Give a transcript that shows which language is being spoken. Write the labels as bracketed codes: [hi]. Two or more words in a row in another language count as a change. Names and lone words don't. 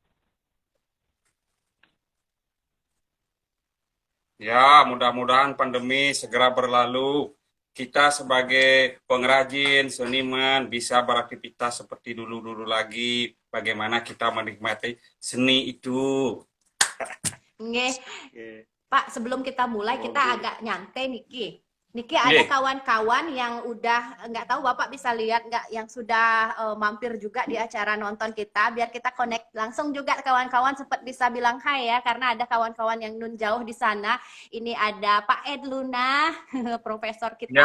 [id] Ya, mudah-mudahan pandemi segera berlalu. Kita sebagai pengrajin, seniman bisa beraktivitas seperti dulu-dulu lagi. Bagaimana kita menikmati seni itu. Nggih, Oke. Pak, sebelum kita mulai kita Oke. agak nyantai Niki. Niki ada Nih, kawan-kawan yang udah nggak tahu Bapak bisa lihat nggak yang sudah mampir juga di acara nonton kita biar kita connect langsung juga kawan-kawan sempat bisa bilang hai ya karena ada kawan-kawan yang nun jauh di sana. Ini ada Pak Ed Luna, profesor kita.